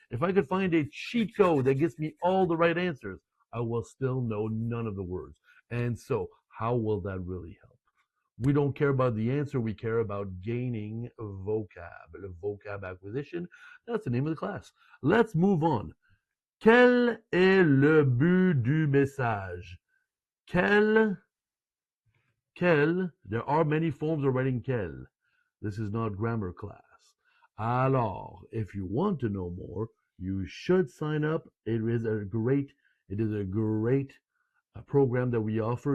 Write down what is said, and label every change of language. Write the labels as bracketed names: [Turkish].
[English] If I could find a cheat code that gets me all the right answers, I will still know none of the words. And so, how will that really help? We don't care about the answer. We care about gaining vocab. The vocab acquisition, that's the name of the class. Let's move on. [French] Quel est le but du message? [English] Quel, there are many forms of writing quel. This is not grammar class. Alors, if you want to know more, you should sign up. It is a great program that we offer.